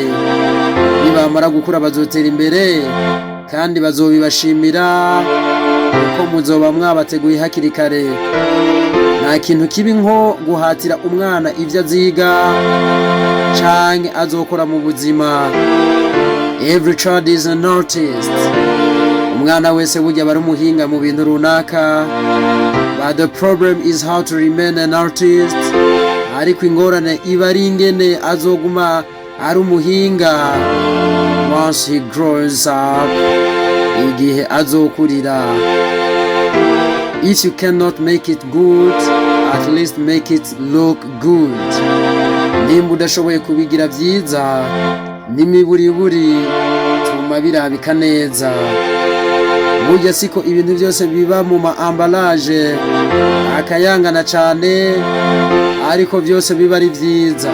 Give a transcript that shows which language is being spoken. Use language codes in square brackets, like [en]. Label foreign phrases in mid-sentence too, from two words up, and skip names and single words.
[rn] Nibamara gukura bazotera imbere kandi bazobibashimira kuko muzoba mwabateguye hakiri kare. Nta kintu kibi nko guhatira umwana ivyo aziga canke azokora mu buzima. [en] Every child is an artist. [rn] Umwana wese burya bari umuhinga mu bintu runaka, [en] but the problem is how to remain an artist. [rn] Ariko ingorane iba ari ingene azoguma ari umuhinga [en] once he grows up, [rn] igihe azokurira. [en] If you cannot make it good, at least make it look good. [rn] Nimba udashoboye kubigira vyiza, n'imiburiburi tuma birabika neza. Burya siko ibintu byose biba mu maambalaje akayangana cane, ariko byose biba ari vyiza.